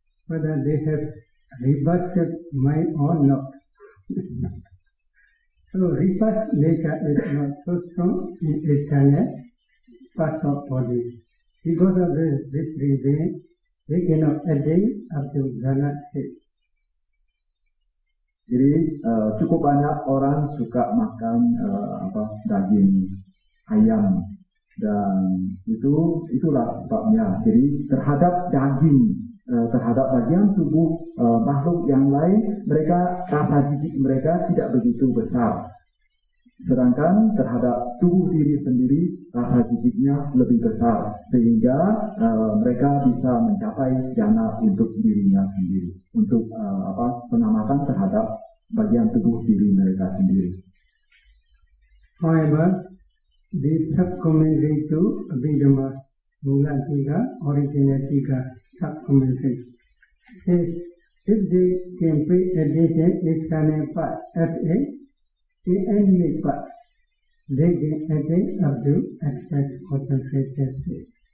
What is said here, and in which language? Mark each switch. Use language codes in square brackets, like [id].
[en] Whether they have vipassana mind or not. So vipassana nature is not so strong in external parts of body. Because of this reason, they cannot attain up to jhana stage. [id] Jadi cukup banyak orang suka makan daging ayam, dan itulah sebabnya. Jadi terhadap daging, terhadap bagian tubuh makhluk yang lain, mereka rasa jijik mereka tidak begitu besar. Sedangkan terhadap tubuh diri sendiri, rasa jijiknya lebih besar, sehingga mereka bisa mencapai jhana untuk dirinya sendiri, untuk pengamatan terhadap bagian tubuh diri mereka sendiri. [en] However, the sub-commentary to Abhidhamma Mula Tika, Original Tika, sub-commentary says, if they can pay attention external part as in any part, they can attain up to access concentration state.